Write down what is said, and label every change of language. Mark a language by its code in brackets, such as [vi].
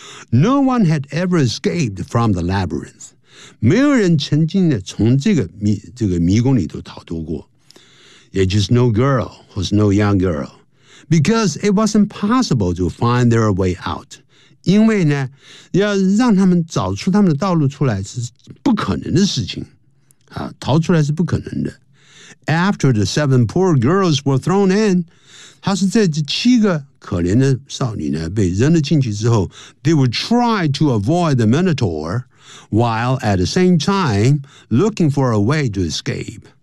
[en] No one had ever escaped from the labyrinth. [zh] 没有人曾经呢从这个迷宫里头逃脱过。 [en] 也就是 no girl, who's no young girl. Because it was impossible to find their way out. [zh] 因为呢要让他们找出他们的道路出来是不可能的事情。啊，逃出来是不可能的。 [en] After the seven poor girls were thrown in, [zh] 他是在这七个可怜的少女呢被扔了进去之后， [en] they would try to avoid the Minotaur while at the same time looking for a way to escape.